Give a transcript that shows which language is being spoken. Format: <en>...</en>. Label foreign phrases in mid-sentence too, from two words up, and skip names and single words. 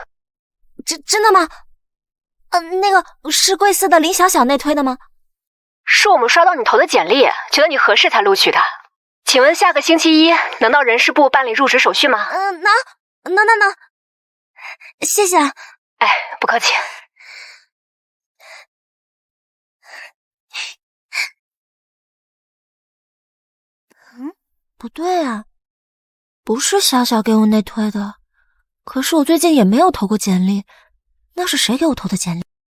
<zh>真的嗎？那個是貴司的林小小內推的嗎？是我們刷到你投的簡歷，覺得你合適才錄取的。請問下個星期一能到人事部辦理入職手續嗎？能，謝謝。哎，不客氣。不对啊，不是小小给我内推的，可是我最近也没有投過简歷，那是谁給我投的简历？</zh>